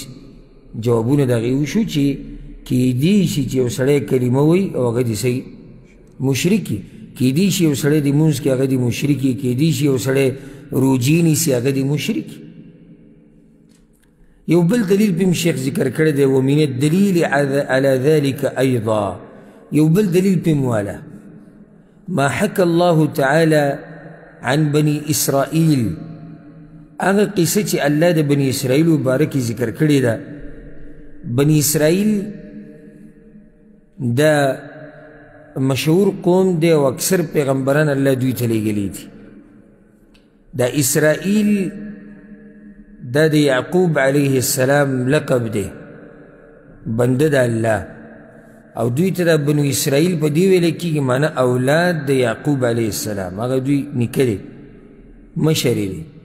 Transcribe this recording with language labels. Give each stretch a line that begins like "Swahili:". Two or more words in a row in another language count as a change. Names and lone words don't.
Pashto: جوابونه د هغې وشو چې کیدی شي چې یو سړی کلمه وایي او هغه دې صحیح مشرک وي، کیدی شي یو سړی د مونځ کې هغه دې مشرک وي، کیدی شي یو سړی روجې نیسي هغه دې مشرک وي. یو بل دلیل پیم شیخ ذکر کړی دی
Arabic: ومن الدلیل على ذلك ایضا
Pashto: یو بل دلیل پیم والا
Arabic: ما حكى الله تعالى عن بني اسرائیل
Pashto: هغه قصه چې الله د بني اسرائیل مبارکې ذکر کړې ده بني اسرائیل دا مشهور قوم دی او اکثر پیغمبران الله دوی ته لیږلي دي دا اسرائیل دا د یعقوب علیه السلام لقب دی بنده د الله او دوی ته دا بنو اسرائیل په دې ویل کېږي معنی اولاد د یعقوب علیه السلام هغه دوی نیکه دی مشر دی